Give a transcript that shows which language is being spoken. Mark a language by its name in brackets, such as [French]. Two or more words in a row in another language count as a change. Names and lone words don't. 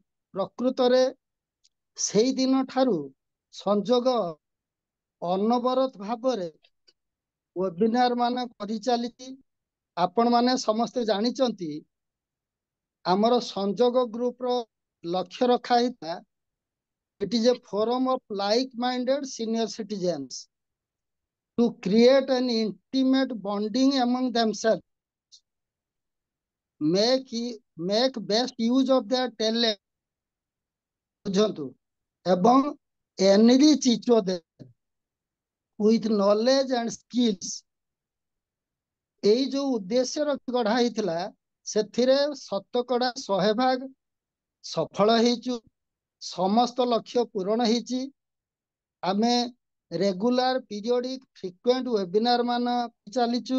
[Odia] ପ୍ରକୃତରେ ସେଇ ଦିନ ଠାରୁ ସଂଯୋଗ ଅନବରତ ଭାବରେ ୱେବିନାର ମାନ କରିଚାଲିଛି। ଆପଣ ମାନେ ସମସ୍ତେ ଜାଣିଛନ୍ତି ଆମର ସଂଯୋଗ ଗ୍ରୁପର ଲକ୍ଷ୍ୟ ରଖା ହେଇଥିଲା, [English] it is a forum of like-minded senior citizens to create an intimate bonding among themselves, make best use of their talent, [Odia] ବୁଝନ୍ତୁ, ଏବଂ [English] enrich each other with knowledge and skills। [Odia] ଏଇ ଯୋଉ ଉଦ୍ଦେଶ୍ୟ ରଖି ଗଢା ହେଇଥିଲା, ସେଥିରେ ଶତକଡା 100% ସଫଳ ହେଇଛୁ। ସମସ୍ତ ଲକ୍ଷ୍ୟ ପୂରଣ ହେଇଛି। ଆମେ [English] regular periodic frequent webinar [Odia] ମାନ ଚାଲିଛୁ।